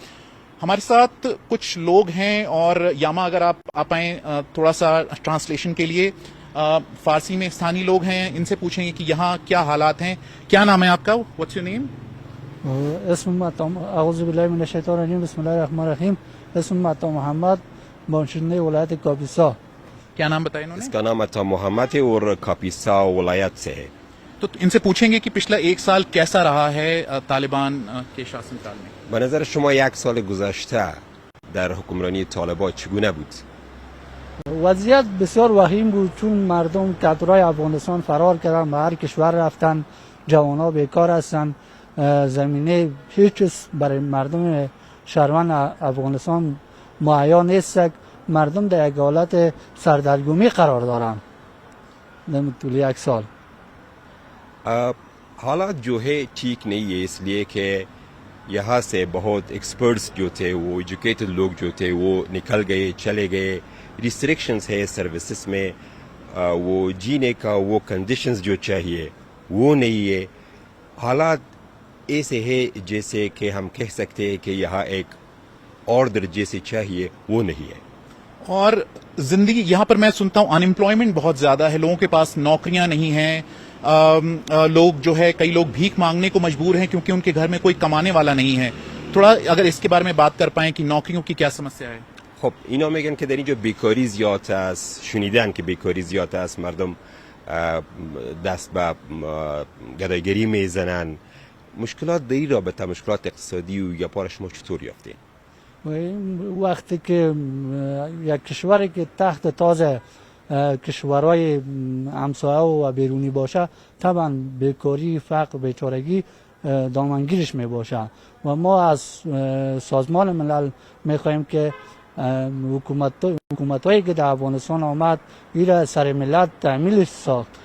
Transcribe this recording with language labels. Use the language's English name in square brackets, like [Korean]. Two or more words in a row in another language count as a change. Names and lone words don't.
[Urdu] ہمارے ساتھ کچھ لوگ ہیں اور یاما اگر آپ آئیں تھوڑا سا ٹرانسلیشن کے لیے. فارسی میں استھانی لوگ ہیں, ان سے پوچھیں گے کہ یہاں کیا حالات ہیں. کیا نام ہے آپ کا؟ [English] What's your name? [Arabic] اسم اعوذ باللہ من الشیطان الرجیم, بسم اللہ الرحمن الرحیم. [Persian] اسم عطا محمد, باشندے ولایت کاپیسا. [Urdu] کیا نام بتایا انہوں نے؟ اس کا نام عطا محمد ہے اور کاپیسا ولایت سے ہے. تو ان سے پوچھیں گے کہ پچھلا ایک سال کیسا رہا ہے طالبان کے شاسن کال میں. [Persian] به نظر شما یک سال گذشته در حکمرانی طالبان چگونه بود؟ وضعیت بسیار وخیم بود چون مردم کترای افغانستان فرار کردن, به هر کشور رفتن, جوانها بیکار هستن, زمینه هیچ چیز برای مردم شهروند افغانستان مهیا نیست. مردم در یک حالت سردرگمی قرار دارند در طول یک سال. [Urdu] حالات جو ہے ٹھیک نہیں ہے, اس لیے کہ یہاں سے بہت ایکسپرٹس جو تھے, وہ ایجوکیٹڈ لوگ جو تھے وہ نکل گئے, چلے گئے. ریسٹرکشنز ہے سروسز میں, وہ جینے کا وہ کنڈیشنز جو چاہیے وہ نہیں ہے. حالات ایسے ہے جیسے کہ ہم کہہ سکتے ہیں کہ یہاں ایک آرڈر جیسے چاہیے وہ نہیں ہے. اور زندگی یہاں پر میں سنتا ہوں انمپلائمنٹ بہت زیادہ ہے, لوگوں کے پاس نوکریاں نہیں ہیں. لوگ جو ہے کئی لوگ بھیک مانگنے کو مجبور ہیں کیونکہ ان کے گھر میں کوئی کمانے والا نہیں ہے. تھوڑا اگر اس کے بارے میں بات کر پائیں کہ نوکریوں کی کیا سمسیا ہے. [Persian] خب اینا میگن که در اینجا بیکاری زیاد است, شنیدن که بیکاری زیاد است, مردم دست به گدایگری میزنن. مشکلات در این رابطه, مشکلات اقتصادی و یا پار شما چطور یافتین؟ وقتی که یک کشوری که تحت تاز کشورهای همسایه و بیرونی باشه طبعا بیکاری, فقر, بیچارگی دامنگیرش می باشه و ما از سازمان ملل می خواهیم که حکومت‌هایی که در افغانستان آمد این را سر ملت تعمیل ساخت.